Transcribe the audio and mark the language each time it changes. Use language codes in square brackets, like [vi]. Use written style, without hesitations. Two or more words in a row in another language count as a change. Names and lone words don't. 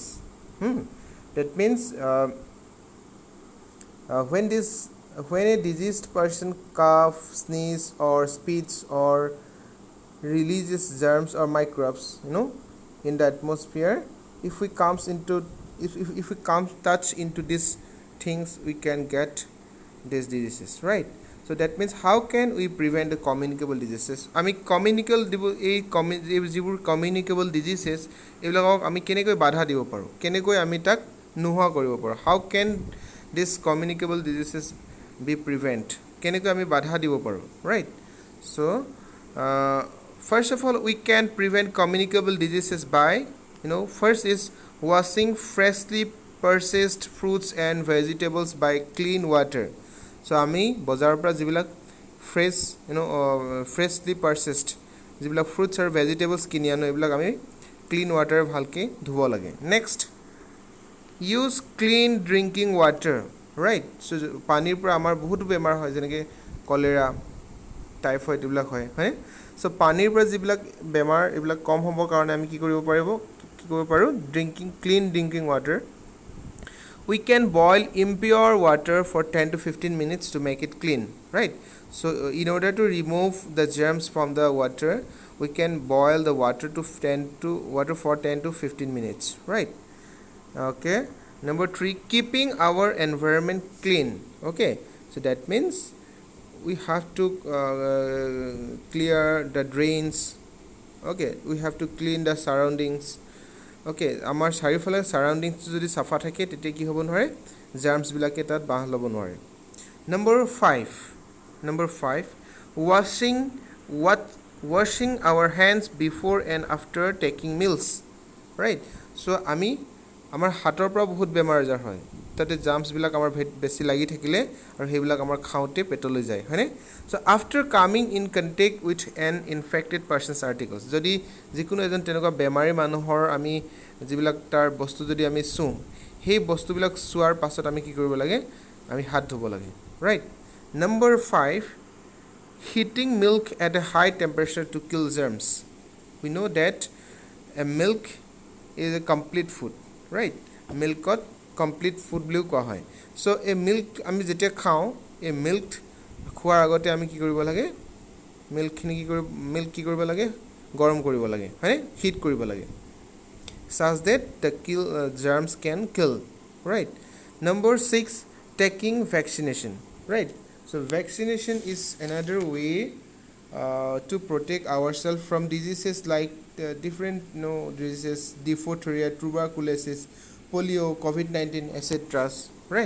[en] That means when a diseased person coughs, sneezes, or spits, or releases germs or microbes, in the atmosphere, if we touch into these things, we can get these diseases, right? So that means, how can we prevent the communicable diseases? [as] আমি [en] communicable diseases [as] এইবিলাকক আমি কেনেকৈ বাধা দিব পাৰোঁ, কেনেকৈ আমি তাক নোহোৱা কৰিব পাৰোঁ? [en] How can this communicable diseases be prevent? [as] কেনেকৈ আমি বাধা দিব পাৰোঁ, [en] right? So first of all, we can prevent communicable diseases by, first is washing freshly purchased fruits and vegetables by clean water. [as] So আমি বজাৰৰ পৰা যিবিলাক [en] freshly purchased [as] যিবিলাক fruits আৰু vegetables কিনি আনো, এইবিলাক আমি [en] clean water [as] ভালকৈ ধুব লাগে. [en] Next, use clean drinking water, right? [as] So পানীৰ পৰা আমাৰ বহুত বেমাৰ হয়, যেনেকৈ কলেৰা, টাইফয়েড এইবিলাক হয়, হয়? So পানীৰ পৰা যিবিলাক বেমাৰ এইবিলাক কম হ'বৰ কাৰণে আমি কি কৰিব পাৰোঁ? [en] Clean drinking water. We can boil impure water for 10 to 15 minutes to make it clean, right? So in order to remove the germs from the water, we can boil the water for 10 to 15 minutes, right? Okay. Number 3, keeping our environment clean. Okay, so that means we have to clear the drains. Okay, we have to clean the surroundings. [as] Okay, আমাৰ চাৰিওফালে সাৰাউণ্ডিংছ যদি চাফা থাকে, তেতিয়া কি হ'ব নোৱাৰে? জাৰ্মছ বিলাকে তাত বাহ ল'ব নোৱাৰে. [en] Number 5, washing our hands before and after taking meals, right? [as] So আমাৰ হাতৰ পৰা বহুত বেমাৰ আজাৰ হয়, তাতে জাৰ্মছ বিলাক আমাৰ বেছি লাগি থাকিলে আৰু সেইবিলাক আমাৰ খাওঁতে পেটলৈ যায়, হয়নে? [en] So after coming in contact with an infected person's articles, [as] যদি যিকোনো এজন তেনেকুৱা বেমাৰী মানুহৰ আমি যিবিলাক তাৰ বস্তু যদি আমি চুওঁ, সেই বস্তুবিলাক চোৱাৰ পাছত আমি কি কৰিব লাগে? আমি হাত ধুব লাগে, [en] right? Number 5, heating milk at a high temperature to kill germs. We know that a milk is a complete food, right? [as] Milkot [en] complete food [as] বুলিও কোৱা হয়. [en] So a milk [as] আমি যেতিয়া খাওঁ, এই মিল্ক খোৱাৰ আগতে আমি কি কৰিব লাগে? মিল্ক কি কৰিব লাগে? গৰম কৰিব লাগে, হয়নে? হিট কৰিব লাগে, [en] such that the germs can kill, right? Number 6, taking vaccination, right? So vaccination is another way to protect ourselves from diseases like different diseases, diphtheria, tuberculosis, polio, COVID-19, etc., right?